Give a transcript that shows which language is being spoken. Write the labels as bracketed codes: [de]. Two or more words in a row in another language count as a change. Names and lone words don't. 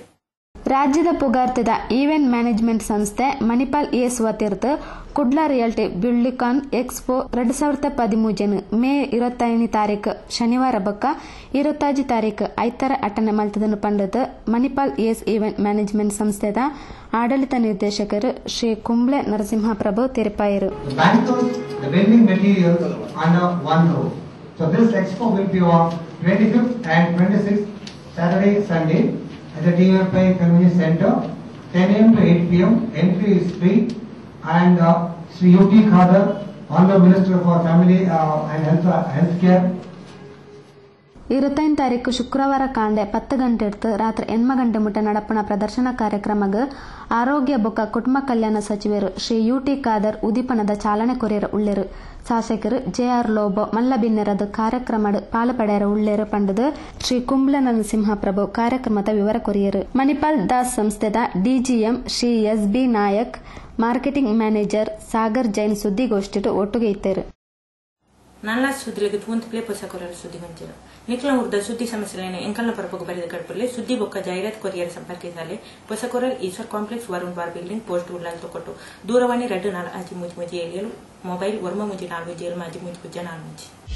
[tcy] ರಾಜ್ಯದ ಪುಗಾರ್ತಿದ [en] event management [tcy] ಸಂಸ್ಥೆ ಮಣಿಪಾಲ್ ಏಸ್ ವತಿರ್ದು ಕುಡ್ಲ ರಿಯಾಲಿಟಿ ಬಿಲ್ಡಿಕಾನ್ ಎಕ್ಸ್ಪೋ 2013 ಮೇ 25 ತಾರೀಕು ಶನಿವಾರ ಬೊಕ್ಕ 25 ತಾರೀಕು ಐತಾರ ಅಟನೆ ಮಲ್ತದನ್ನು ಪಂಡದ ಮಣಿಪಾಲ್ ಏಸ್ [en] event management [tcy] ಸಂಸ್ಥೆದ ಆಡಳಿತ ನಿರ್ದೇಶಕರು ಶ್ರೀ ಕುಂಬ್ಳೆ ನರಸಿಂಹ ಪ್ರಭು ತಿರುಪಾಯರು. [en] Saturday, Sunday at the TMI Convention Center, 10 a.m. to 8 p.m. Entry is free, and Sri UT Khadar, Honorable Minister for Family and Healthcare. [tcy] 25 ತಾರೀಕು ಶುಕ್ರವಾರ ಕಾಂಡೆ 10 ಗಂಟೆ ಇರ್ತು ರಾತ್ರಿ 8 ಗಂಟೆ ಮುಟ್ಟ ನಡಪಣ ಪ್ರದರ್ಶನ ಕಾರ್ಯಕ್ರಮಗ ಆರೋಗ್ಯ ಬೊಕ್ಕ ಕುಟುಂಬ ಕಲ್ಯಾಣ ಸಚಿವರು ಶ್ರೀ UT ಖಾದರ್ ಉದೀಪನದ ಚಾಲನೆ ಕೊರೆಯರ ಉಳ್ಳೇರು. ಶಾಸಕರು JR ಲೋಬೋ ಮಲ್ಲಬಿನ್ನೆರದ ಕಾರ್ಯಕ್ರಮ ಪಾಲುಪಡೆಯರ ಉಳ್ಳೇರು ಪಂಡದು ಶ್ರೀ ಕುಂಬ್ಲ ನರಸಿಂಹ ಪ್ರಭು ಕಾರ್ಯಕ್ರಮದ ವಿವರ ಕೊರಿಯರು. ಮಣಿಪಾಲ್ ದಾಸ್ ಸಂಸ್ಥೆದ DGM ಶ್ರೀ SB ನಾಯಕ್, [en] marketing manager [tcy] ಸಾಗರ್ ಜೈನ್ ಸುದ್ದಿಗೋಷ್ಠಿ ಒಟ್ಟಿಗೆ ಇತ್ತೇರು. ನನ್ನ ಸುದ್ದಿಗೆ ತೂಂತಲೇ ಪೊಸಕೊರಲು ಸುದ್ದಿ ಮಂಚಿರು ನಿಖಲ ಉರ್ದ ಸುದ್ದಿ ಸಮಸ್ಯೆಗಳನ್ನು ಎಂಕಲ್ನ ಪರಪೋಗ ಬರೆದ ಕಡ್ಪಲ್ಲಿ ಸುದ್ದಿ ಬೊಕ್ಕ ಜಾಹೀರಾತು ಕೊರಿಯರ್ ಸಂಪರ್ಕಿಸಾಲೆ ಪೊಸಕೊರಲ್ ಈಶ್ವರ್ ಕಾಂಪ್ಲೆಕ್ಸ್ ವರುಣ್ ಬಾರ್ ಬಿಲ್ಡಿಂಗ್ ಪೋಸ್ಟ್ ಉಳ್ಳಾಲ್ ತೊಕೊಟ್ಟು ದೂರವಾಣಿ 2 ಆಜಿ ಮುಜಿ ಏಳಿಯಲು ಮೊಬೈಲ್ 1 ಮಾಜಿ ಮುಜಿ ಪುಜ್ಜ 4